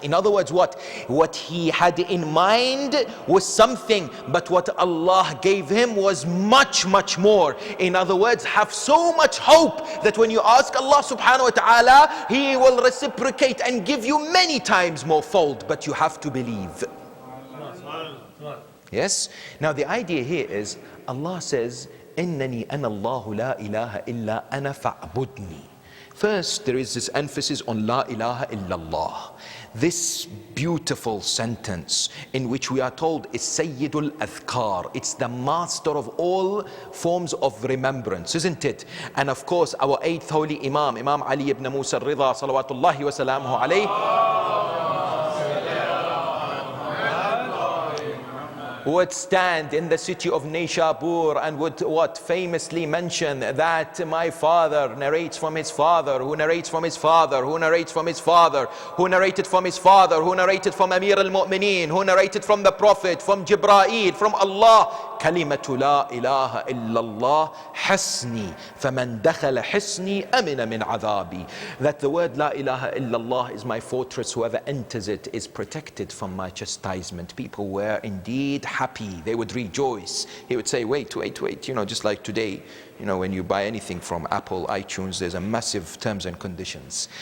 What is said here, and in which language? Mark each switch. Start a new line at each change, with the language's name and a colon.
English: In other words, what he had in mind was something, but what Allah gave him was much, much more. In other words, have so much hope that when you ask Allah subhanahu wa ta'ala, He will reciprocate and give you many times more fold, but you have to believe. Yes? Now the idea here is, Allah says,
Arabic: إِنَّنِي أَنَا اللَّهُ لَا إِلَهَ إِلَّا أَنَا فَاعْبُدْنِي.
English: First, there is this emphasis on La ilaha illallah. This beautiful sentence in which we are told is Sayyidul Adhkar. It's the master of all forms of remembrance, isn't it? And of course, our eighth holy Imam, Imam Ali ibn Musa al-Ridha, salawatullahi wa salamuhu alayhi, would stand in the city of Nishabur and would famously mention that my father narrates from his father, who narrates from his father, who narrates from his father, who narrated from his father, who narrated from Amir al-Mu'mineen, who narrated from the Prophet, from Jibreel, from Allah.
Arabic: كلمة لا إله إلا الله حسني فمن دخل حسني أمن من عذابي.
English: That the word La ilaha illallah is my fortress. Whoever enters it is protected from my chastisement. People were indeed happy. They would rejoice. He would say, wait. You know, just like today, you know, when you buy anything from Apple, iTunes, there's a massive terms and conditions.